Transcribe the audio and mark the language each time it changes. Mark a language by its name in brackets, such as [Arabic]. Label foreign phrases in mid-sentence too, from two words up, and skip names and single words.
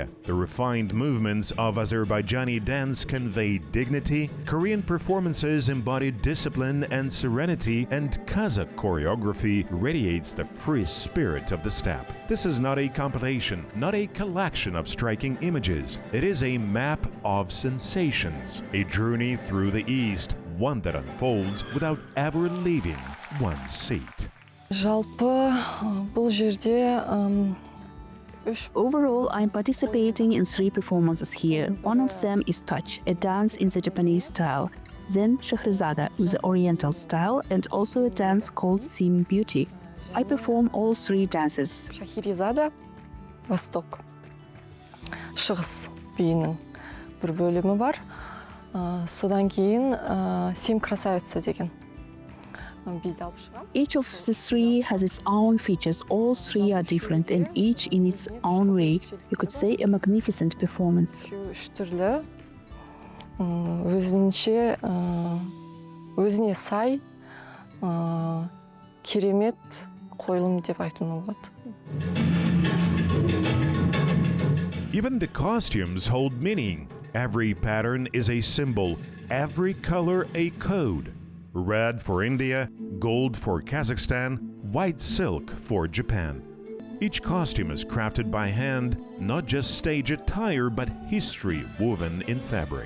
[English] The refined movements of Azerbaijani dance convey dignity, Korean performances embody discipline and serenity, and Kazakh choreography radiates the free spirit of the step. This is not a compilation, not a collection of striking images. It is a map of sensations, a journey through the East, one that unfolds without ever leaving one's seat. [Kazakh] Жалпы бұл жерде [English] Overall, I'm participating in 3 performances here. One of them is Touch, a dance in the Japanese style, then Shahrazada with the Oriental style, and also a dance called Sim Beauty. I perform all 3 dances. [Kazakh] Шахерезада, Восток, Шығыс биінің бір бөлімі бар. Содан кейін Сим красавица деген биді алып шығам. [English] Each of the 3 has its own features. All 3 are different and each in its own way. You could say a magnificent performance. [Kazakh] Үш түрлі өзіне сай керемет қойылым деп айтуға болады. [English] Even the costumes hold meaning. Every pattern is a symbol, every color a code. Red for India, gold for Kazakhstan, white silk for Japan. Each costume is crafted by hand, not just stage attire, but history woven in fabric.